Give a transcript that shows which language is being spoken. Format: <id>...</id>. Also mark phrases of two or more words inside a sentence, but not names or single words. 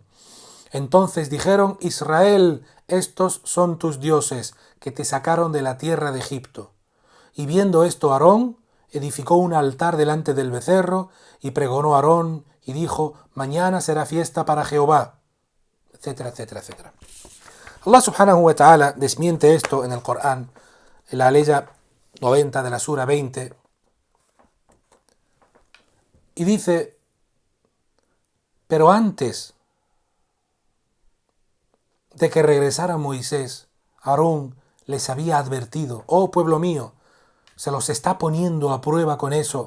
<es>Entonces dijeron: Israel, estos son tus dioses, que te sacaron de la tierra de Egipto. Y viendo esto Aarón, edificó un altar delante del becerro, y pregonó a Aarón, y dijo: mañana será fiesta para Jehová, etcétera, etcétera, etcétera. Allah</es> <ar>سبحانه وتعالى</ar> <es>desmiente esto en el Corán, en la aleya 90 de la sura 20, y dice: pero antes de que regresara Moisés, Aarón les había advertido: oh pueblo mío, se los está poniendo a prueba con eso.</es>